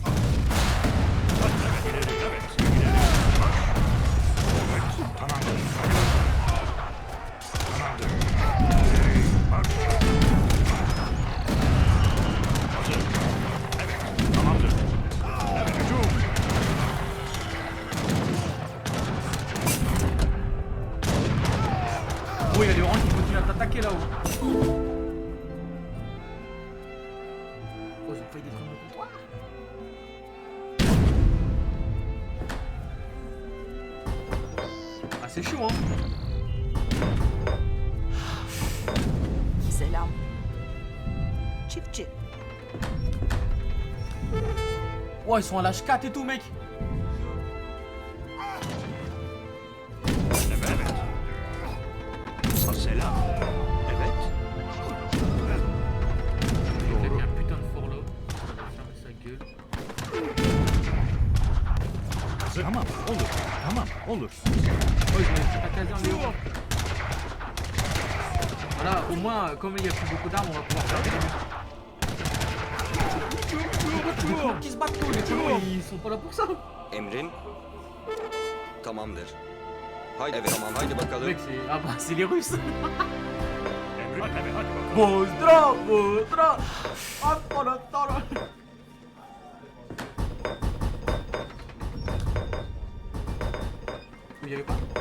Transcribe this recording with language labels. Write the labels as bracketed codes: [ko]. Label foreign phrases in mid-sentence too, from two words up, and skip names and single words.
[tr] Hadi. Evet. İleri. Evet. İleri. Marş. Evet. Tamamdır. Tamamdır. İleri. Marş. Hazır. Evet. Tamamdır. Evet. Hücum. [fr] Oh, il y a les oranges qui continuent à t'attaquer là-haut. Oh, ils ont failli détruire mon comptoir. Ah, c'est chaud, hein. [tr] Selam. Çiftçi. [fr] Oh, ils sont à l'âge 4 et tout, mec. [tr] Evet. Selam. Evet. [fr] Il a mis un putain de fort là. On va fermer sa gueule. [tr] Hazır. Tamam. Olur. [fr] Oh, je vais la caserne les oranges. Voilà, au moins, comme il n'y a plus beaucoup d'armes, on va pouvoir faire des colons qui se battent, les colons, ils sont pas là pour ça. [tr] Emrin. Tamamdır. Haydi. Evet. Tamam. Haydi bakalım. [fr] Mec, c'est... Ah bah, c'est les Russes. [tr] Evet, hadi bakalım. Bozdra, bozdra. Attara, tara. [fr] Il y avait pas.